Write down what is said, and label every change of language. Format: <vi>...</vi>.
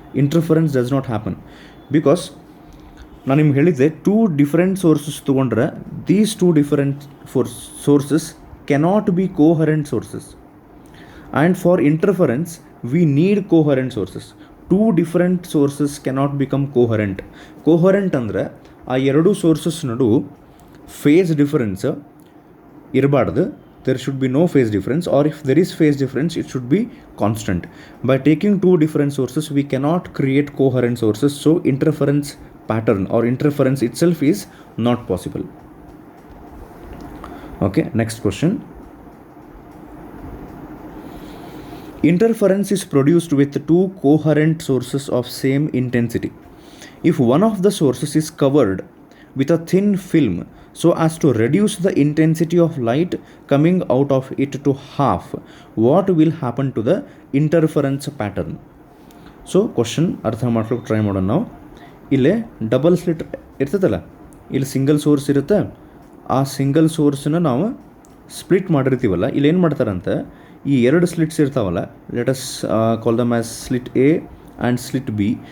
<en>interference does not happen because</en> <kn>ನಾನು ನಿಮ್ಗೆ ಹೇಳಿದ್ದೆ,</kn> <en>Two different sources ತೊಗೊಂಡ್ರೆ these two different sources cannot be coherent sources, and for interference we need coherent sources. Two different sources cannot become coherent.</en> <kn>Coherent ಅಂದರೆ ಆ ಎರಡೂ sources ನಡು face difference ಇರಬಾರ್ದು.</kn> <en>there should be no phase difference, or if there is phase difference, it should be constant. By taking two different sources, we cannot create coherent sources, so interference pattern or interference itself is not possible. Okay, next question. Interference is produced with two coherent sources of same intensity. If one of the sources is covered with a thin film so as to reduce the intensity of light coming out of it to half, what will happen to the interference pattern?</en> <kn>So question ಅರ್ಥ ಮಾಡ್ಲಿಕ್ಕೆ try ಮಾಡೋಣ ನಾವು. ಇಲ್ಲೇ double slit ಇರ್ತದಲ್ಲ, ಇಲ್ಲಿ single source ಇರುತ್ತೆ, ಆ single ಸೋರ್ಸನ್ನ ನಾವು ಸ್ಪ್ಲಿಟ್ ಮಾಡಿರ್ತೀವಲ್ಲ, ಇಲ್ಲಿ ಏನು ಮಾಡ್ತಾರಂತೆ, ಈ ಎರಡು ಸ್ಲಿಟ್ಸ್ ಇರ್ತಾವಲ್ಲ,</kn> <en>Let us call them as slit A and slit B.</en>